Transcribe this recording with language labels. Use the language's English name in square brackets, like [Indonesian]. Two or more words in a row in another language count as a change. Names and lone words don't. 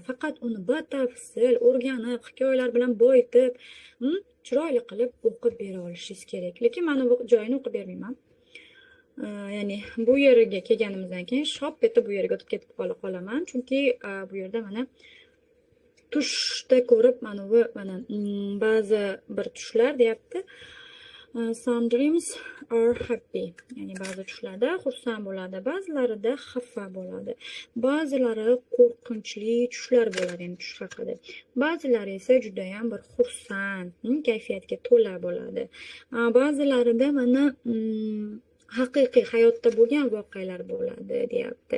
[Uzbek] Faqat uni batafsil o'rganib, hikoyalar bilan boyitib, chiroyli qilib o'qib bera olishingiz kerak. Lekin mana bu joyini o'qib bermayman. Ya'ni bu yeriga kelganimizdan keyin shop etib bu yerga o'tib ketib qolaman, chunki bu yerda mana tushda ko'rib mana bu ba'zi bir tushlar deyapti. [English] Some dreams are happy. [Uzbek] Ya'ni ba'zi tushlarda xursand bo'ladi, ba'zilarida xafa bo'ladi. Ba'zilari qo'rqinchli tushlar bo'ladi, ya'ni tush haqida. Ba'zilari esa juda ham bir xursand, kayfiyatga to'la bo'ladi. Ba'zilarida mana haqiqiy hayotda bo'lgan voqealar bo'ladi, deyapti.